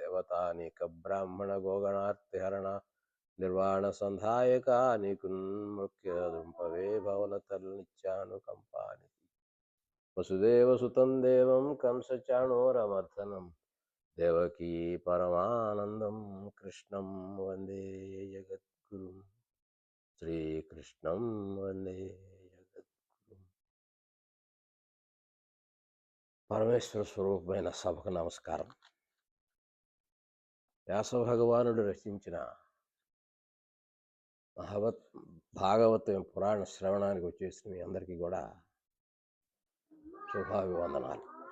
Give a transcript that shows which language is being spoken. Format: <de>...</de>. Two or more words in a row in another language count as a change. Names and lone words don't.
<sa>देवतानीकब्राह्मणगोगणार्तिहरणा निर्वाणसन्धायका निकुन्मुख्यदृम्पवे भवनतल्नित्यानुकम्पानि वसुदेवसुतं देवं कंसचाणूरमर्दनं देवकी परमानन्दं कृष्णं वन्दे जगद्गुरुं श्रीकृष्णं वन्दे जगद्गुरुं।</sa> <te>పరమేశ్వర స్వరూపమైన సభకు నమస్కారం. వ్యాస భగవానుడు రచించిన భాగవతం పురాణ శ్రవణానికి వచ్చేసిన మీ అందరికీ కూడా శుభాభివందనాలు.</te>